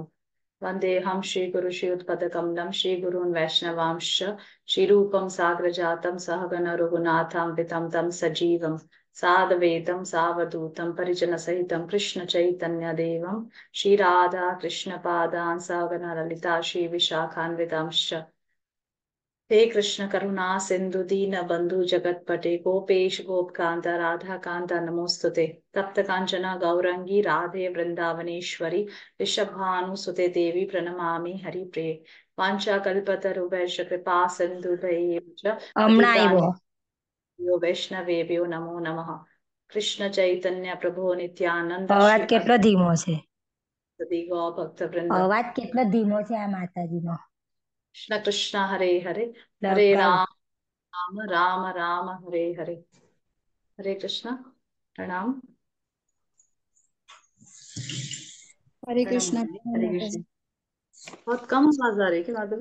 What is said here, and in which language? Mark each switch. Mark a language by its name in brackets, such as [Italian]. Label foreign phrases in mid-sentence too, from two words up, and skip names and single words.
[Sanskrit] वन्देऽहं श्रीगुरुश्रीयुतपदकमलं श्रीगुरून् वैष्णवांश्च श्रीरूपं साग्रजातं सहगण रघुनाथान्वितं तं सजीवं सादवेदं सावधूतं परिजनसहितं कृष्णचैतन्यदेवं श्रीराधा कृष्णपादान् सहगण ललिता श्रीविशाखान्वितांश्च। हे कृष्ण करुणा सिंधु दीन बंधु जगतपते गोपेश गोपकांत राधा कांत नमोस्तुते। तप्त कांचना गौरंगी राधे वृंदावनेश्वरी ऋषभानुसुते देवी प्रणमामि हरिप्रिये। वाञ्छाकल्पतरुभ्यश्च कृपा सिन्धुभ्यैव च [Gujarati] હમણાં આવ્યો [Sanskrit] पतितानां वैष्णवेभ्यो नमो नमः। कृष्ण चैतन्य प्रभु नित्यानंद [Gujarati] અવાજ [Sanskrit] श्री [Gujarati] કેટલો ધીમો છે [Sanskrit] अद्वैत गौ भक्त वृंद। [Gujarati] અવાજ કેટલો ધીમો છે આ માતાજીનો [Sanskrit] कृष्ण कृष्ण हरे हरे हरे ડકાઉ राम राम राम हरे हरे। हरे कृष्णा। [Hindi] प्रणाम। हरे प्रणाम कृष्णा। माताजी। हरे कृष्ण। बहुत कम आवाज आ रही है क्या माधवी?